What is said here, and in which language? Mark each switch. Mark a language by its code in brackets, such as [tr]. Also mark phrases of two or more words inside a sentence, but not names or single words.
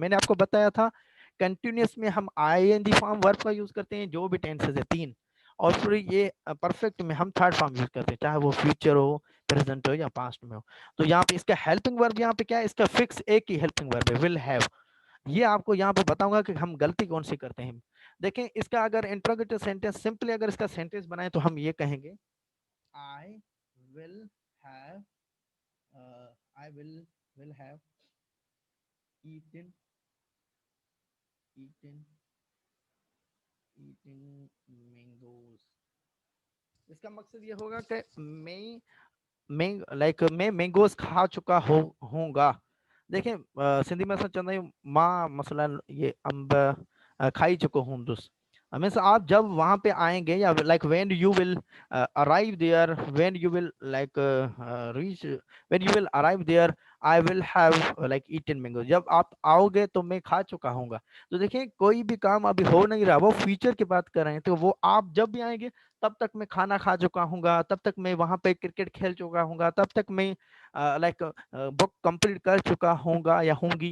[ur] میں نے آپ کو بتایا تھا کنٹینیوئس میں ہم [en] ING form verb [ur] کا یوز کرتے ہیں جو بھی ٹینسز ہے 3، اور پھر یہ پرفیکٹ میں ہم [en] third form [ur] یوز کرتے ہیں، چاہے وہ فیوچر ہو، پریزنٹ ہو یا پاسٹ میں ہو. تو یہاں پہ اس کا [en] helping verb [ur] یہاں پہ کیا ہے، اس کا فکس ایک ہی [en] helping verb [ur] है, [en] will have. [ur] یہ آپ کو یہاں پہ بتاؤں گا کہ ہم غلطی کون سی کرتے ہیں. دیکھیں اس کا اگر [en] interrogative sentence simply [ur] اگر اس کا سینٹنس بنائے تو ہم یہ کہیں گے [en] I will have I will have eaten eaten eaten mangoes। [ur] اس کا مقصد یہ ہوگا کہ میں مینگوز کھا چکا ہوؤں گا. [sd] देखें सिंधी में असां चवंदा आहियूं मां मसलन ये अंब खाई चुको हूंदुसि। [en] मीन्स [ur] آپ جب وہاں پہ آئیں گے یا [en] like when you will arrive there, when you will like reach, when you will arrive there I will have like eaten mango, [ur] جب آپ آؤ گے تو میں کھا چکا ہوں گا. تو دیکھیے کوئی بھی کام ابھی ہو نہیں رہا، وہ فیوچر کی بات کر رہے ہیں، تو وہ آپ جب بھی آئیں گے تب تک میں کھانا کھا چکا ہوں گا، تب تک میں وہاں پہ کرکٹ کھیل چکا ہوں گا، تب تک میں لائک [en] book complete [ur] کر چکا ہوں گا یا ہوں گی.